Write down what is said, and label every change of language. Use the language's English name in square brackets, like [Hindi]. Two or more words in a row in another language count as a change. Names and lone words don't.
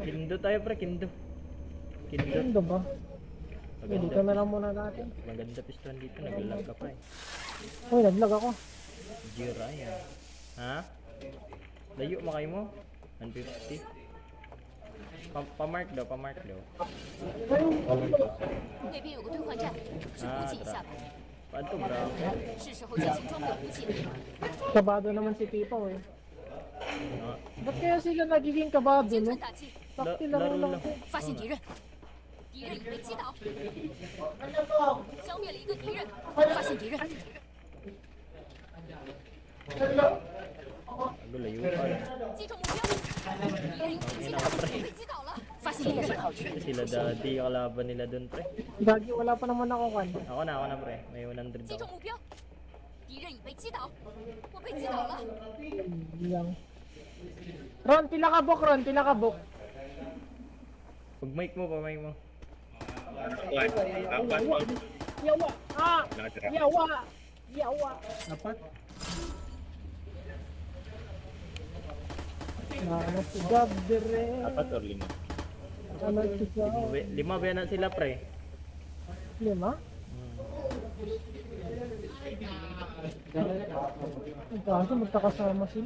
[Filipino] Kindo tayo pre, kindo. Kindo. Ano ba? Dito Maganda. na lang muna natin. Maganda piston dito, naglalag ka pa eh. Uy, naglag ako. Jiraya. Ha? Layo makay mo? 150? Pa-mark daw, pa-mark daw. [Chinese] 那边有个兑换站，去补给一下吧。 [Filipino] Paano to bro? [Chinese] 是时候进行装备补给了。 [Filipino] Kabado naman si Pipaw eh. Ah, Ba't kaya sila nagiging kabado, [Chinese] 精 [Filipino] no? [Chinese] 准打击， [Filipino] Sakti laro laro lang lang. to. [Chinese] 发现敌人，敌人已被击倒，消灭了一个敌人，发现敌人， [Filipino] Ano, layo pa. [Chinese] 击中目标，敌人已被击倒，被击倒了，发现敌人， [Filipino] Sila daddy, yung kalaban nila dun pre. Gagi, wala pa naman ako kan. Ako na pre. May 100 [Chinese] 击中 [Filipino] ako. [Chinese] 目标，敌人已被击倒，我被击倒了， [Filipino] Lang. [Cebuano] Ron, pila ka book, Ron, pila ka book. [Filipino] Pag mic mo, pa-mic mo. [Cebuano] Yawa! Ah! Yawa! Yawa! [Filipino] Apat? Ano si Gab dire? Apat or 5? Ano si Gab? 5 ba yan sila pre? 5? Ang kaso magkakasama sila.